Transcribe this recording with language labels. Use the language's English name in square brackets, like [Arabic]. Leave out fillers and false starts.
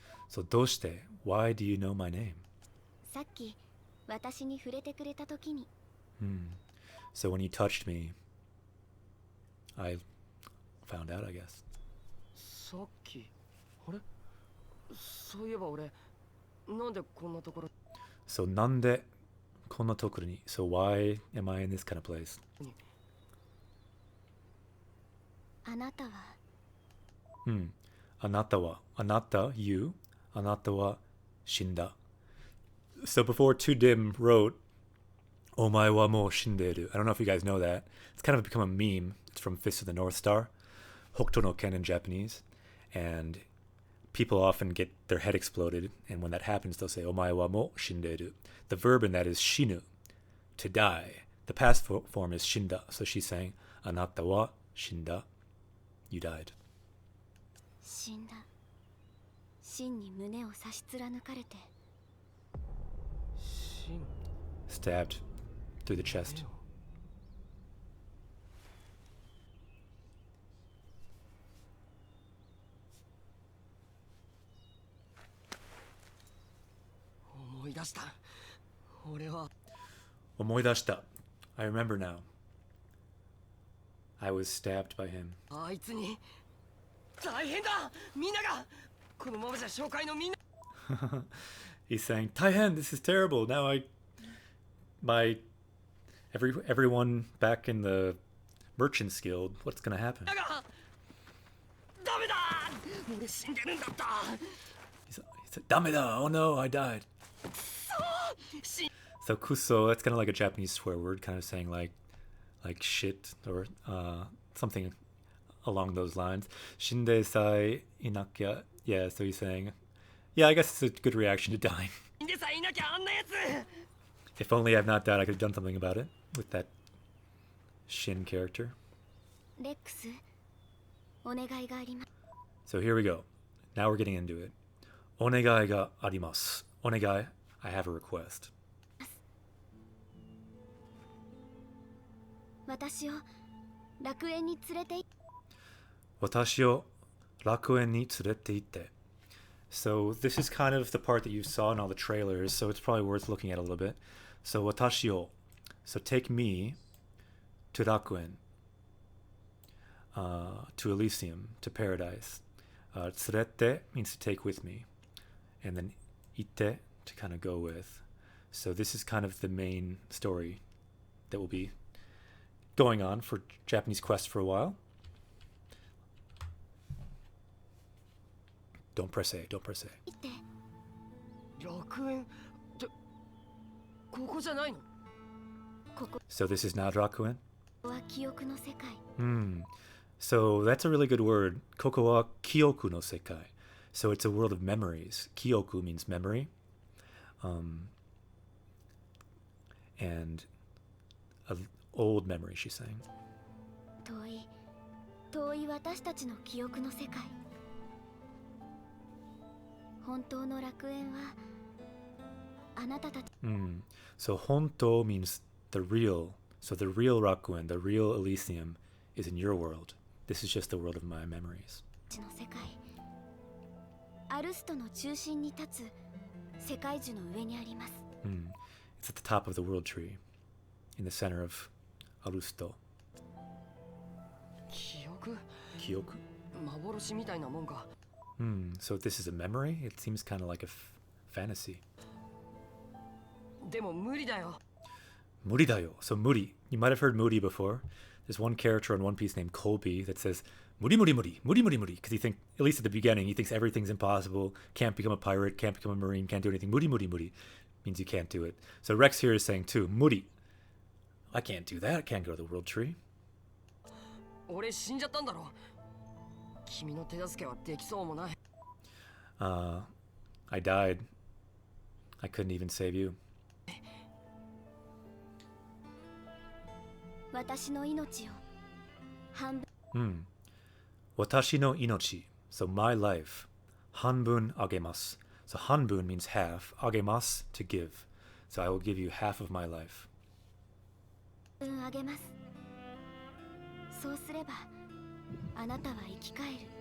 [English] So [Japanese] doshite, [English] why do you know my name? [Japanese] さっき私に触れてくれた時に [English] So when you touched me, I found out, I guess. [Japanese] さっきあれそういえば俺なんでこんなところ So nande Kono tokuro ni. [English] So why am I in this kind of place? [Japanese] あなたは Anata wa. Anata, you. Anata wa shinda. [English] So before Too Dim wrote, [Japanese] Omae wa mo shinderu. [English] I don't know if you guys know that. It's kind of become a meme. It's from Fist of the North Star. Hokuto no Ken in Japanese. And people often get their head exploded. And when that happens, they'll say, [Japanese] Omae wa mo shinderu. [English] The verb in that is shinu, to die. The past form is shinda. So she's saying, [Japanese] Anata wa shinda. [English] You died. [Japanese] 死んだ。真に胸を差し貫かれて。 [English] Stabbed through the chest. [Japanese] 思い出した。俺は Omoidashita. [English] I remember now. I was stabbed by him. [Japanese] あいつに大変だ。みんながこのままじゃ紹介のみんな [English] He's saying, [Japanese] Taihen, [English] this is terrible. Now everyone back in the Merchants Guild, what's gonna happen? [Japanese] がダメだ。俺死んでるんだった。 [English] He said, [Japanese] Dameda, [English] oh no, I died. So kuso, that's kind of like a Japanese swear word, kind of saying like shit or something along those lines. [Japanese] Shinde sai inakya. [English] Yeah, so he's saying, yeah, I guess it's a good reaction to dying. [Japanese] 死んでさえいなきゃあんなやつ。 [English] If only I've not died, I could have done something about it with that Shin character. [Japanese] レックス、お願いがあります。 [English] So here we go. Now we're getting into it. [Japanese] Onegai ga arimasu. [English] Onegai, I have a request. [Japanese] 私を楽園に連れて行って。 Watashi o rakuen ni tsurete itte. [English] So this is kind of the part that you saw in all the trailers, so it's probably worth looking at a little bit. So [Japanese] watashi o. [English] So take me to Rakuen, to Elysium, to paradise. Tsurete means to take with me. And then itte, to kind of go with. So this is kind of the main story that will be going on for Japanese Quest for a while. Don't press A, don't press A. [Japanese] 行って。楽園ってここじゃないの？ここ [English] So this is not Rakuen? [Japanese] は記憶の世界。 [English] So that's a really good word. [Japanese] Koko wa kyoku no sekai. [English] So it's a world of memories. Kyoku means memory. And an old memory, she's saying. [Japanese] 遠い私たちの記憶の世界。本当の楽園はあなたたち [English] So honto means the real. So the real Rakuen, the real Elysium, is in your world. This is just the world of my memories. [Japanese] の世界。アルストの中心に立つ世界樹の上にあります。 [English] It's at the top of the world tree, in the center of Arusto. [Japanese] 記憶？ Kyoku? 幻みたいなもんか。 [English] So this is a memory? It seems kind of like a fantasy. [Japanese] でも無理だよ。 Muridayo. So Muri. [English] You might have heard Muri before. There's one character in One Piece named Colby that says Muri Muri Muri Muri Muri Muri because he thinks, at least at the beginning, he thinks everything's impossible. Can't become a pirate. Can't become a marine. Can't do anything. Muri Muri Muri means you can't do it. So Rex here is saying too Muri. I can't do that. I can't go to the world tree. [Japanese] 俺死んじゃったんだろ。君の手助けはできそうもない。 [English] I died. I couldn't even save you. [Japanese] 私の命を半分。 Watashi no inochi. [English] So my life. [Japanese] Hanbun agemasu. [English] So hanbun means half. Agemasu, to give. So I will give you half of my life. [Japanese] 分あげます。そうすればあなたは生き返る。